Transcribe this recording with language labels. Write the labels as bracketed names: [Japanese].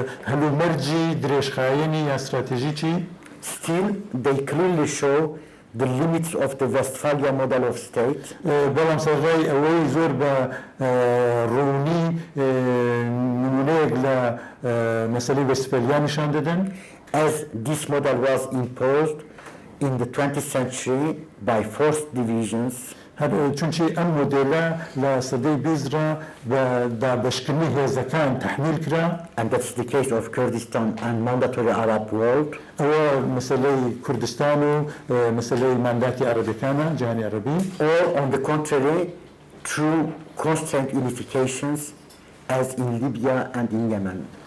[Central Kurdish] هەلومەرجی درێژخایەنی یا استراتێژیکی. [English] Still, they clearly show the limits of the Westphalia model of state, [Central Kurdish] بەڵام سەرڕای ئەوەی زۆر بە ڕوونی نمونەیەک لە مەسەلەی وەستفالیا نیشان دەدەن، [English] as this model was imposed in the 20th century by forced divisions, [Central Kurdish] چونچی ئەم مۆدێلە لە سەدەی بیزرا بە دابەشکردنی هێزەکان تەحمیل کرا، [English] and that's the case of Kurdistan and mandatory Arab world, [Central Kurdish] ئەوە مەسەلەی کوردستان و مەسەلەی مانداتی عەرەبیەکانە، جیهانی عەرەبی، [English] or on the contrary, through constraint unifications as in Libya and in Yemen.